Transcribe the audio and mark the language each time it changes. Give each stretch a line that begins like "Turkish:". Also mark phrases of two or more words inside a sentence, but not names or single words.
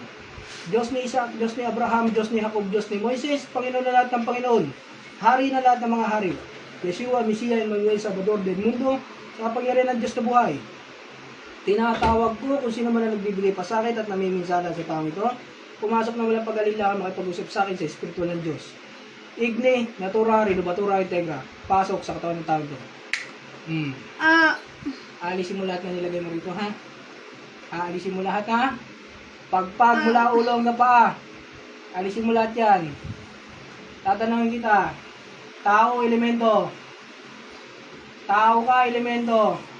Filipino: Diyos ni Isaac, Diyos ni Abraham, Diyos ni Jacob, Diyos ni Moises, Panginoon na lahat ng Panginoon. Hari na lahat ng mga hari. Yeshua, Mesiya, Emmanuel,
Spanish: Salvador del Mundo,
Filipino: sa kapangyarihan ng Diyos na buhay. Tinatawag ko kung sino man ang nagbibigay pasakit at namiminsala sa taong ito. Pumasok na walang pag-alila makipag-usap sa akin sa Espiritu ng Diyos.
Latin: Igni, natura, renovatura, integra.
Filipino: Pasok sa katawan ng tao ito. Aalisin mo lahat na nilagay mo rito, ha? Aalisin mo lahat, ha? Pagpag mula ulo hanggang paa. Alisin mo lahat yan. Tatanungin kita. Tao, elemento. Tao ka, elemento.